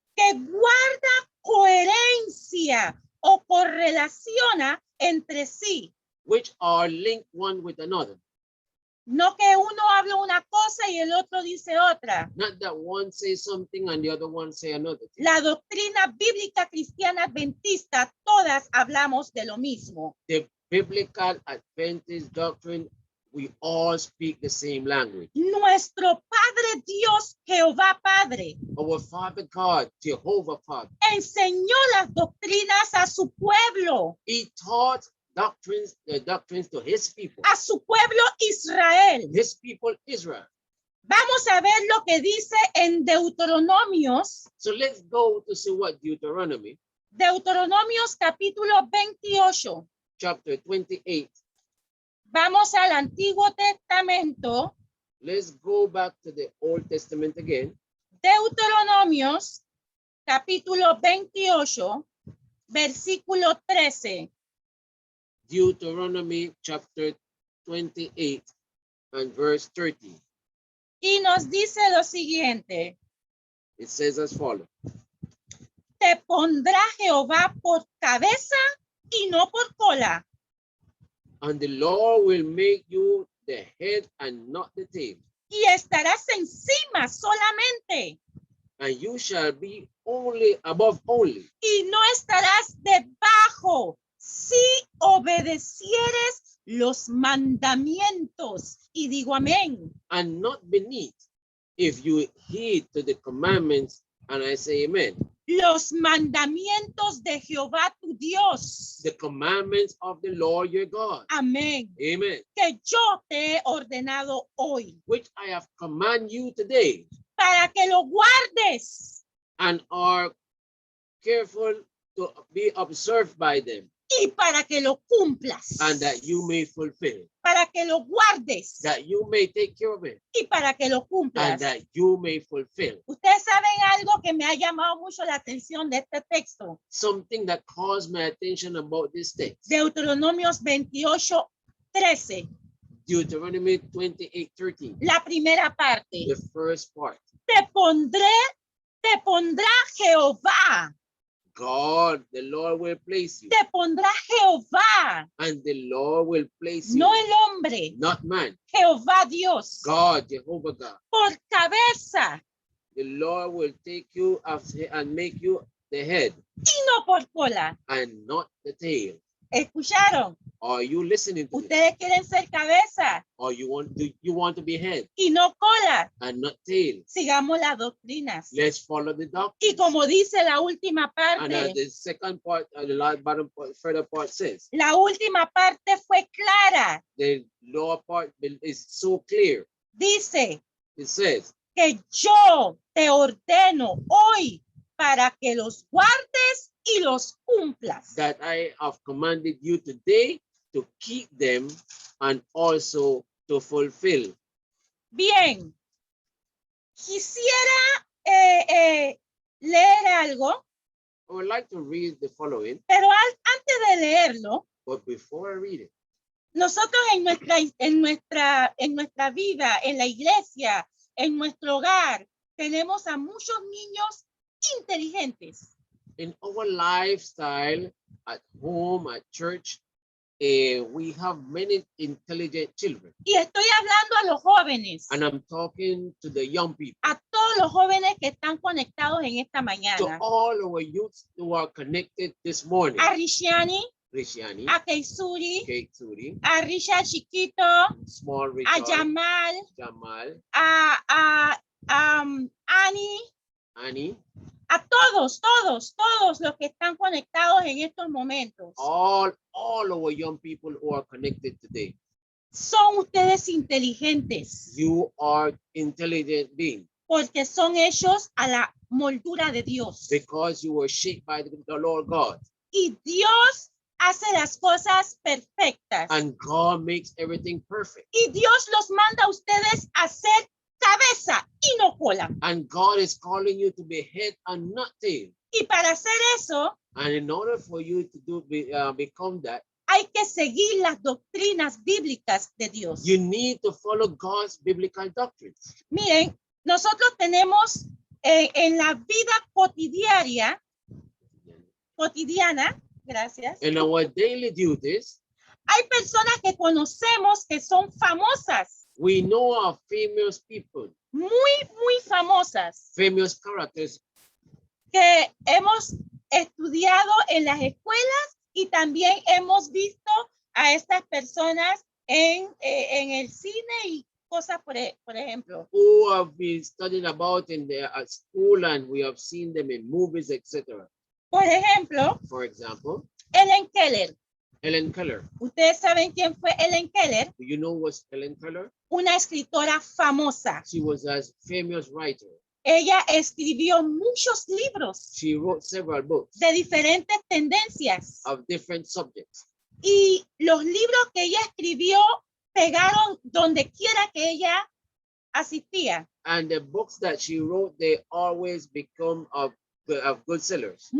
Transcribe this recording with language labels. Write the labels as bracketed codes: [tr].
[es] que guarda coherencia o correlaciona entre sí. [en] which are linked one with another. [es] No que uno habla una cosa y el otro dice otra. [en] Not that one says something and the other one say another thing. [es] La doctrina bíblica cristiana adventista, todas hablamos de lo mismo. [en] The biblical Adventist doctrine, we all speak the same language. [es] Nuestro Padre Dios, Jehová Padre, [en] Our Father God, Jehovah Father, [es] enseñó las doctrinas a su pueblo, [en] He taught the doctrines to His people, [es] a su pueblo Israel. [en] His people Israel. [es] Vamos a ver lo que dice en Deuteronomios, [en] So let's go to see what [es] Deuteronomios capítulo 28. [en] chapter 28. [es] Vamos al Antiguo Testamento, [en] Let's go back to the Old Testament again. [es] Deuteronomios capítulo 28, versículo 13. [en] Deuteronomy chapter 28 and verse 30. [es] Y nos dice lo siguiente: [en] It says as follows. [es] te pondrá Jehová por cabeza y no por cola. [en] And the Lord will make you the head and not the tail. [es] Y estarás encima solamente. [en] And you shall be only above only. [es] Y no estarás debajo si obedecieres los mandamientos. Y digo amén. [en] And not beneath if you heed to the commandments. And I say amen. [es] Los mandamientos de Jehová tu Dios. [en] The commandments of the Lord your God. [es] Amén. [en] Amen. [es] Que yo te he ordenado hoy. [en] Which I have commanded you today. [es] Para que lo guardes. [en] And are careful to be observed by them. [es] Y para que lo cumplas. [en] And that you may fulfill. [es] Para que lo guardes. [en] That you may take care of it. [es] Y para que lo cumplas. [en] And that you may fulfill. [es] Ustedes saben algo que me ha llamado mucho la atención de este texto. [en] Something that caused my attention about this text. [es] Deuteronomios 28, 13. [en] Deuteronomy 28:13. [es] La primera parte. [en] The first part. [es] Te pondrá Jehová. [en] God, the Lord will place you. [es] Te pondrá Jehová. [en] And the Lord will place you. [es] No el hombre. [en] Not man. [es] Jehová Dios. [en] God, Jehovah God. [es] Por cabeza. [en] the Lord will take you and make you the head [es] y no por cola. [en] and not the tail. [es] ¿Escucharon? [en] Are you listening to this? [es] Ustedes quieren ser cabeza [en] Or you want to be head [es] y no cola. [en] and not tail? [es] Sigamos las doctrinas. [en] Let's follow the [es] Y [en] doctrine. [es] como dice la última [en] And [es] parte, [en] the second part, the last bottom part, further part says, [es] la última parte fue clara. [en] the lower part is so clear. [es] Dice [en] It says, [es] que yo te ordeno hoy para que los guardes y los cumplas. [en] that I have commanded you today to keep them and also to fulfill. [es] Bien, quisiera leer algo, [en] I would like to read the following, [es] pero antes de leerlo, [en] but before I read it, [es] nosotros en nuestra vida, en la iglesia, en nuestro hogar, tenemos a muchos niños inteligentes. [en] in our lifestyle, at home, at church, we have many intelligent children. [es] Y estoy hablando a los jóvenes, [en] And I'm talking to the young people, [es] a todos los jóvenes que están conectados en esta [en] to [es] mañana. [en] all our youths who are connected this morning. [es] A Rishiani, [en] Rishiani, [es] a Keisuri, [en] Kate Suri, [es] a Richard Chiquito, [en] Small Richard, [es] Yamal, [en] Jamal, [es] Annie, [en] Annie, [es] a todos los que están conectados en estos momentos. [en] all our young people who are connected today. [es] Son ustedes inteligentes [en] You are intelligent beings [es] porque son hechos a la moldura de Dios. [en] because you were shaped by the Lord God. [es] Y Dios hace las cosas perfectas. [en] And God makes everything perfect. [es] Y Dios los manda a ustedes a ser cabeza y no cola. [en] And God is calling you to be head and not tail. [es] Y para hacer eso, [en] And in order for you to become that, [es] hay que seguir las doctrinas bíblicas de Dios. [en] you need to follow God's biblical doctrines. [es] Miren, nosotros tenemos en la vida cotidiana, gracias, [en] In our daily duties, [es] hay personas que conocemos que son famosas, [en] we know of famous people, [es] muy famosas, [en] famous characters [es] que hemos estudiado en las escuelas y también hemos visto a estas personas en el cine y cosas, por ejemplo. [en] who have been studied about in the school, and we have seen them in movies, etc. [es] Por ejemplo, [en] For example, [es] Helen Keller. [en] Helen Keller. [es] ¿Ustedes saben quién fue Helen Keller? [en] Do you know what's Helen Keller? [es] Una escritora famosa. [en] She was a famous writer. [es] Ella escribió muchos libros [en] She wrote several books [es] de diferentes tendencias. [en] of different subjects. [es] Y los libros que ella escribió pegaron donde quiera que ella asistía. [en] And the books that she wrote, they always become of good sellers.